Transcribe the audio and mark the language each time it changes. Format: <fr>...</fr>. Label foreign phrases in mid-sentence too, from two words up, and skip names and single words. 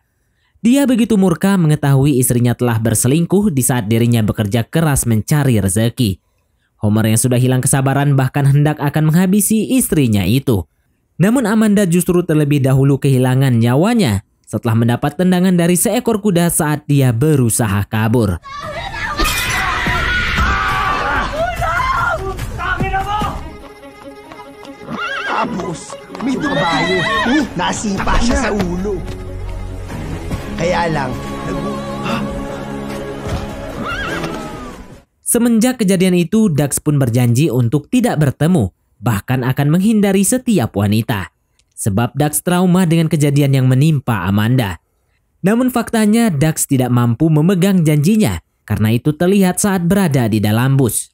<id>Dia begitu murka mengetahui istrinya telah berselingkuh di saat dirinya bekerja keras mencari rezeki. Homer yang sudah hilang kesabaran bahkan hendak akan menghabisi istrinya itu. Namun Amanda justru terlebih dahulu kehilangan nyawanya setelah mendapat tendangan dari seekor kuda saat dia berusaha kabur.</id> <tl>Tapos, may kabayo. Nasipa siya sa ulo. Kaya lang,</tl> <id>Semenjak kejadian itu, Dax pun berjanji untuk tidak bertemu, bahkan akan menghindari setiap wanita. Sebab Dax trauma dengan kejadian yang menimpa Amanda. Namun faktanya Dax tidak mampu memegang janjinya, karena itu terlihat saat berada di dalam bus.</id>